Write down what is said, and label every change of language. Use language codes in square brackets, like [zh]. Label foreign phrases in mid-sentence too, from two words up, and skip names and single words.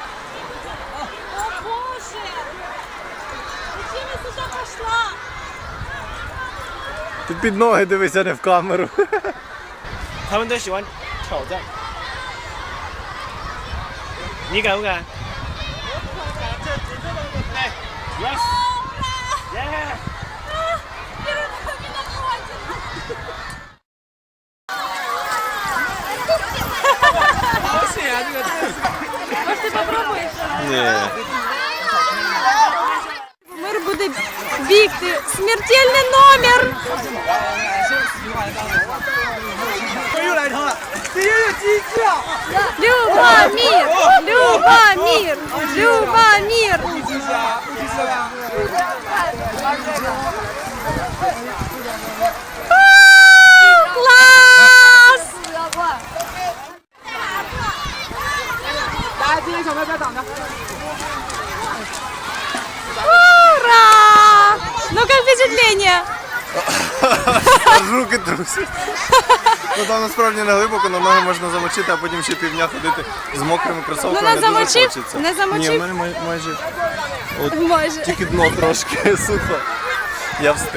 [uk] О боже! Зачем я сюди пішла? Ти під ноги дивися, не в камеру. [zh] 他们都喜欢挑战。你敢不敢？哎，yes，耶！好险啊，这个。 [uk] Може ти попробуєш? Ні. Мир буде бігти. Смертельний номер! [zh] 又来一趟了，这又有鸡叫。 [uk] Любомир! Любомир! Любомир! Класс! [zh] 来，这些小朋友不要挡着。 [uk] Ура! [ru] Ну как впечатление? [uk] Руки трусять. Ну там насправді не глибоко, але ноги можна замочити, а потім ще півдня ходити з мокрими кросовками. Ну, не дуже замочив? хочеться. Не замочив? Ні, в мене майже от, Майже. тільки дно трошки сухо. Я встиг.